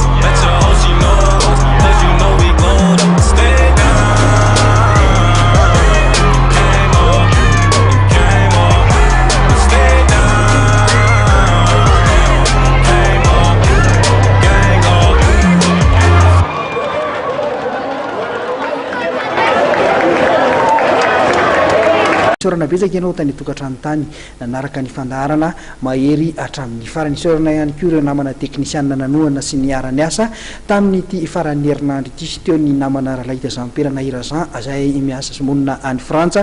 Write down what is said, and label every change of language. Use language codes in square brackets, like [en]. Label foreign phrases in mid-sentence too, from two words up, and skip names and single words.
[en] Bet your hoe she know us, cause you know we glowed up. Stay down, came up, stay down, came up, gang up. [mg] Sorana betsaka ianao tany tokatrano tany nanaraka ny fandaharana mahery hatramin'ny farany. Sorana ihany koa ireo namana teknisianina nanoana sy ny arany asa tamin'ity faran'ny herinandro ity sy teo ny namana Ralaita Zampera na Irazan zay miasa somonina any Frantsa.